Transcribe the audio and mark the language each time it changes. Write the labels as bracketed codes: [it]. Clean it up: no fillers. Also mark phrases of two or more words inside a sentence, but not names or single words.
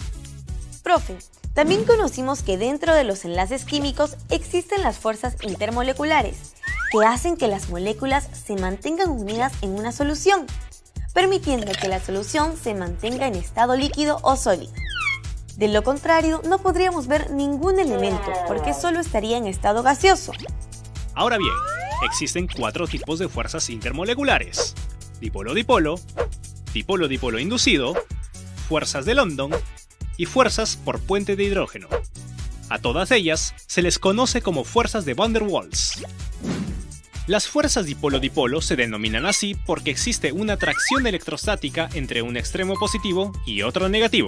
[es] Profe, también conocimos que dentro de los enlaces químicos existen las fuerzas intermoleculares, que hacen que las moléculas se mantengan unidas en una solución, permitiendo que la solución se mantenga en estado líquido o sólido. De lo contrario, no podríamos ver ningún elemento, porque solo estaría en estado gaseoso. Ahora bien, existen 4 tipos de fuerzas intermoleculares: dipolo-dipolo, dipolo-dipolo inducido, fuerzas de London y fuerzas por puente de hidrógeno. A todas ellas se les conoce como fuerzas de Van der Waals. Las fuerzas dipolo-dipolo se denominan así porque existe una atracción electrostática entre un extremo positivo y otro negativo.